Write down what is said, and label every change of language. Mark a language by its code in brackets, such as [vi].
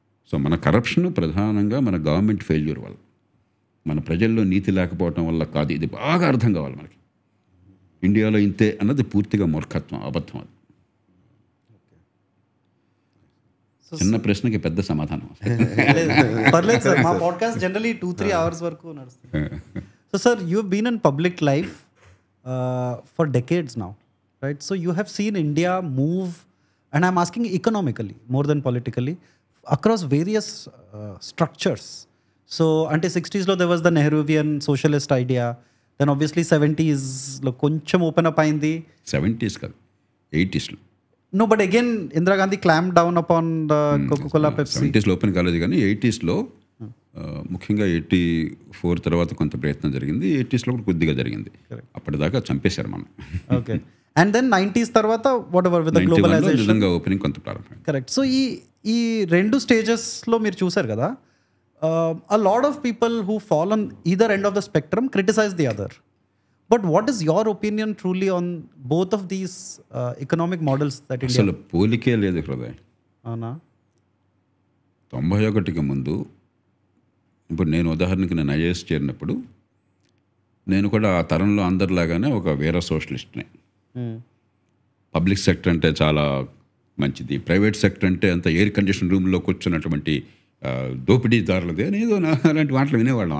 [te] So మన corruption ప్రధానంగా మన గవర్నమెంట్ ఫెయిల్యూర్ వల్ల, మన ప్రజల్లో నీతి లేకపోవటం వల్ల కాదు. ఇది బాగా అర్థం కావాలి మనకి. ఇండియాలో ఇంతే అన్నది పూర్తిగా మూర్ఖత్వం, అబద్ధం. అది చిన్న ప్రశ్నకి పెద్ద సమాధానం. పర్లేదు సార్, మా పాడ్కాస్ట్ జనరలీ [en] 2-3 hours [te] వరకు నడుస్తుంది. [en] So sir, you've been in public life for decades now, right? So you have seen India move and I'm asking economically more than politically, across various structures. So until 60s [te] lo [en] there was the Nehruvian socialist idea, then obviously 70s lo [te] koncham open up ayindi. 70s కాదు 80sలో. [en] No, but again Indira Gandhi clamped down upon the Coca-Cola, Pepsi. [te] 70sలో open కాలేదు కానీ 80sలో ముఖ్యంగా 84 తర్వాత కొంత ప్రయత్నం జరిగింది, 80sలో కూడా కొద్దిగా జరిగింది. అప్పటిదాకా చంపేశారు మనం. [en] Okay. And then 90s [te] తర్వాత [en] whatever with the [te] 91లో [en] globalization. [te] నిజంగా ఓపెనింగ్ కొంత ప్రారంభమైంది. కరెక్ట్. సో ఈ రెండు స్టేజెస్లో మీరు చూసారు కదా, [en] a lot of people who fall on either end of the spectrum criticize the other. But what is your opinion truly on both of these economic models that India? [te] అసలు పోలికే లేదు హృదయం. అవునా? 91కి ముందు ఇప్పుడు నేను ఉదాహరణకి నేను ఐఏఎస్ చేరినప్పుడు నేను కూడా ఆ తరంలో అందరిలాగానే ఒక వేరే సోషలిస్ట్నే. పబ్లిక్ సెక్టర్ అంటే చాలా మంచిది, ప్రైవేట్ సెక్టర్ అంటే అంత ఎయిర్ కండిషన్ రూమ్లో కూర్చున్నటువంటి దోపిడీదారులది అని ఏదో అలాంటి మాటలు వినేవాళ్ళం.